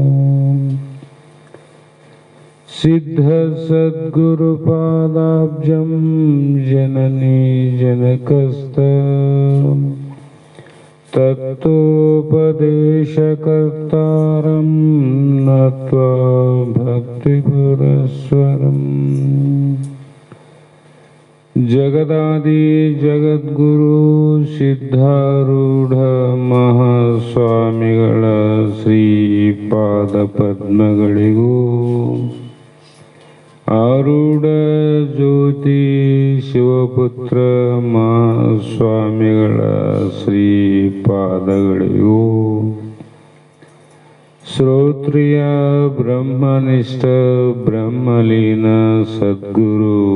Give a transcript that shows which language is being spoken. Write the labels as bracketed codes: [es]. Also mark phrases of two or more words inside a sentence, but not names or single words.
[sa] सिद्धसद्गुरुपादाब्जं जननी जनकस्तम् तत्तोपदेशकर्तारं नत्वा भक्तिपुरस्सरम्। [kn] जगदादि जगद्गुरु सिद्धारूढ़ महास्वामिಗಳ ಶ್ರೀಪಾದ ಪದ್ಮಗಳಿಗೂ ಆರೂಢ ಜ್ಯೋತಿ ಶಿವಪುತ್ರ ಮಹಾಸ್ವಾಮಿಗಳ ಶ್ರೀಪಾದಗಳಿಗೂ ಶ್ರೋತ್ರಿಯ ಬ್ರಹ್ಮನಿಷ್ಠ ಬ್ರಹ್ಮಲೀನ ಸದ್ಗುರು